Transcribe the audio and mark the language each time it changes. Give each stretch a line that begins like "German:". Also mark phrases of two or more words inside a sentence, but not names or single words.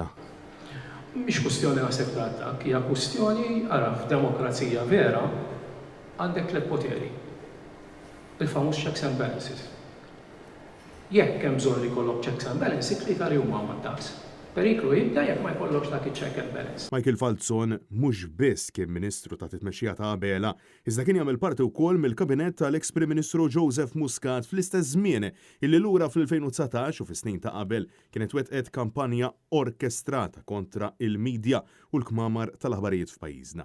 Maltese: Mhix kwistjoni naħseb ta' attakk, hija kwistjoni ara f'demokrazija vera għandek tliet poteri. Il-famuż
English: checks and balances.
Maltese: Jekk hemm bżonn li jkollok
English: checks and balances,
Maltese: tlieta li huma man-tas. Periklu jibda jekk ma jkollokx dak
English: check and balance.
Maltese: Michael Falzon mhux biss kien Ministru ta' titmexxija ta' Abela, iżda kien jagħmel parti wkoll mill-kabinett tal-eks Prim Ministru Joseph Muscat fl-istess żmien illi lura fl-2019 u fis-snin ta' qabel kienet wettqet kampanja orkestrata kontra il-medja u l-kmamar tal-aħbarijiet f'pajjiżna.